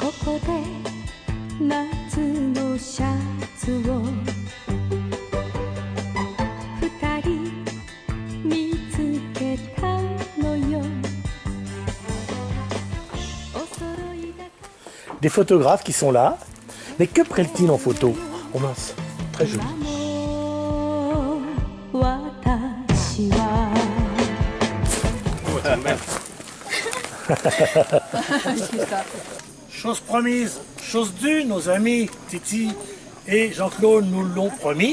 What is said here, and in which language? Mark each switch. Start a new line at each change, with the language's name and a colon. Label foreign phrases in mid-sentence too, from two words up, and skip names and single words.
Japanese: こで夏のシャツを二人見つけたのよ。
French: Des photographes qui sont là. Mais que prennent-ils en photo? Oh mince, très joli. Chose promise, chose due, nos amis Titi et Jean-Claude nous l'ont promis.